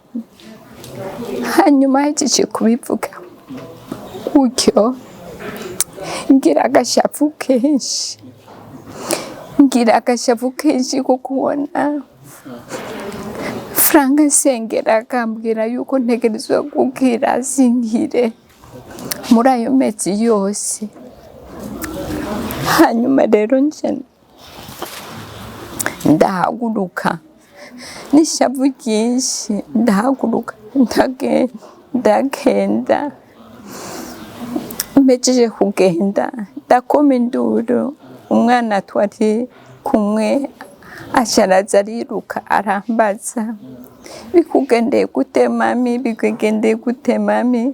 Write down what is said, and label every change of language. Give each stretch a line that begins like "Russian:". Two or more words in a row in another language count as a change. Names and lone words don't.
Rundi: Hanyuma yaje kubivuga gutyo ngira agashavu kenshi, kuko kubona Frank asengera akambwira yuko ntegerezwa gukira sinkire muri ayo mezi yose. Hanyuma rero nje ndahaguruka n'ishavu ryinshi, ndahaguruka ndagenda. Mpejeje kugenda ndakoma induru, umwana twari kumwe asharaza ariruka arambaza bikugendeye gute mami, bikugendeye gute mami.